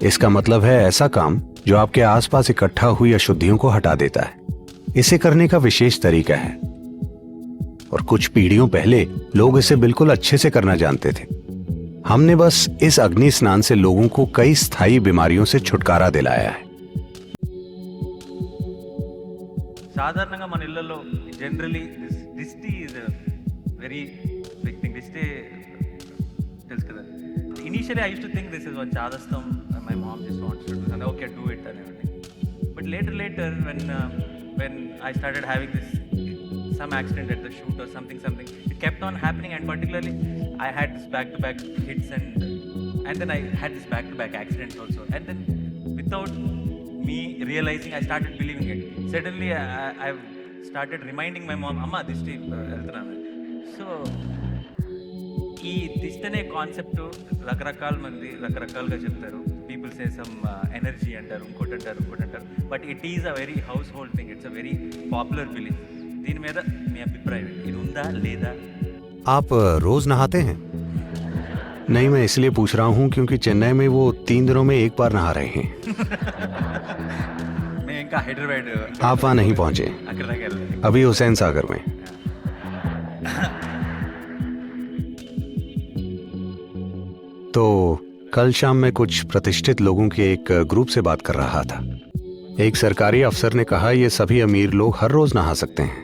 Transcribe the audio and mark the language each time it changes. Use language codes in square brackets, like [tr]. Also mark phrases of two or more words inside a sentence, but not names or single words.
[hi] इसका मतलब है ऐसा काम जो आपके आसपास इकट्ठा हुई अशुद्धियों को हटा देता है। इसे करने का विशेष तरीका है और कुछ पीढ़ियों पहले लोग इसे बिल्कुल अच्छे से करना जानते थे। हमने बस इस अग्नि स्नान से लोगों को कई स्थायी बीमारियों से छुटकारा दिलाया है। [te] సాధారణంగా మన ఇళ్లలో [en] generally దిష్టి is very big thing. [te] దిష్టి తెలుసు కదా. [en] initially I use to think this is one చాదస్తం. my mom just wants to do and okay do it అనేవాడిని. but later when I started having this some accident at the shoot or something, it kept on happening, and particularly I had this back-to-back hits and then I had this back-to-back accidents also, and then without me realizing I started believing it. Suddenly I've started reminding my mom, [te] అమ్మ దిష్టి వెల్తున్నాను. So ఈ దిష్టి అనే కాన్సెప్ట్ రకరకాల మంది రకరకాలుగా చెప్తారు. [en] people say some energy [te] అంటారు, ఇంకోటి అంటారు. [en] but it is a very house hold thing. it's a very popular belief. [te] దీని మీద మీ అభిప్రాయం ఇది ఉందా లేదా? [hi] आप रोज नहाते हैं? नहीं, मैं इसलिए पूछ रहा हूँ क्योंकि चेन्नई में वो 3 दिनों में एक बार नहा रहे हैं। मैं इनका हैदराबाद आप वहाँ नहीं पहुँचे, [te] అక్కడ దగ్గర [hi] अभी हुसैन सागर में। तो कल शाम मैं कुछ प्रतिष्ठित लोगों के एक ग्रुप से बात कर रहा था। एक सरकारी अफसर ने कहा ये सभी अमीर लोग हर रोज नहा सकते हैं।